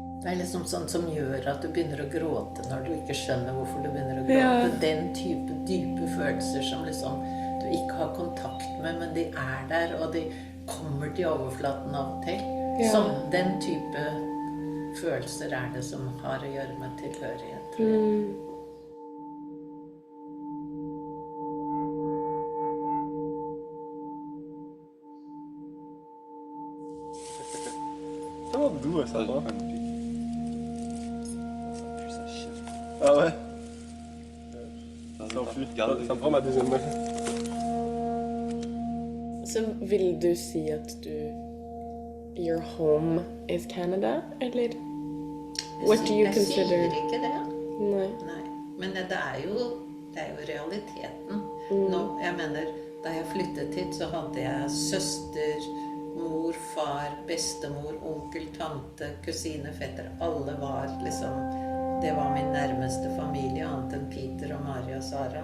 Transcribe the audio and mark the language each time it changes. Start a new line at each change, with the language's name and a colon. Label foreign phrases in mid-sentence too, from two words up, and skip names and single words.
Norwegian: Det liksom sånn som gjør at du begynner å gråte når du ikke skjønner hvorfor du begynner å gråte. Ja. Den type dype følelser som liksom du ikke har kontakt med, men de der, og de kommer til overflaten av og til. Ja. Sånn, den type følelser det som har å gjøre med tilhørighet. tror jeg.
French: Ça va d'où ça va? Ah ouais? Ça me prend ma deuxième main.
Norwegian: Så vil du si at
English: your home is Canada,
Norwegian: eller?
English: What do you
Norwegian: Jeg
English: consider?
Norwegian: sier ikke det. Nei. Nei. Men det jo realiteten. Nå, jeg mener, da jeg flyttet hit, så hadde jeg søster, mor, far, bestemor, onkel, tante, kusine, fetter. Alle var liksom, det var min nærmeste familie, annet enn Peter og Maria og Sara.